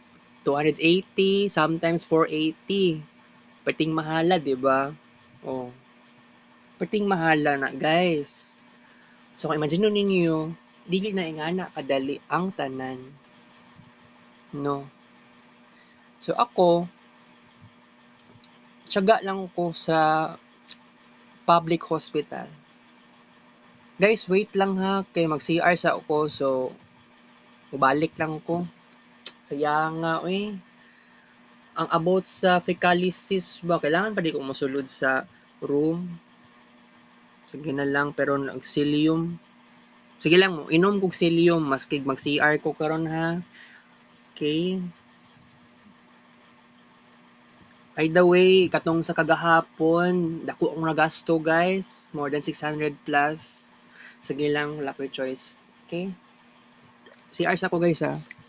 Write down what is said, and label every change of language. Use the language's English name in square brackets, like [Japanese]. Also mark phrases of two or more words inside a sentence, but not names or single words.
[English] 280, sometimes 480. [Cebuano] Perting mahala, di ba? Oh. Perting mahala na, guys. So, kung imagine ninyo, dili na ingana kadali ang tanan. No. So, ako, tiyaga lang ko sa public hospital. Guys, wait lang ha, kay mag-CR sa ako, so, balik lang ko. Kaya nga, ang about sa fecalysis ba, kailangan pa di ko masulod sa room. Sige na lang, pero nag-cilium. Sige lang, inom kog cilium, maski mag-CR ko karon ha. [English] Okay. By the way, [Cebuano] katong sa kagahapon, dako ang nagasto guys, [English] more than 600 plus. [Cebuano] Sige lang, wala ko choice. Okay. CR sa ko guys ha.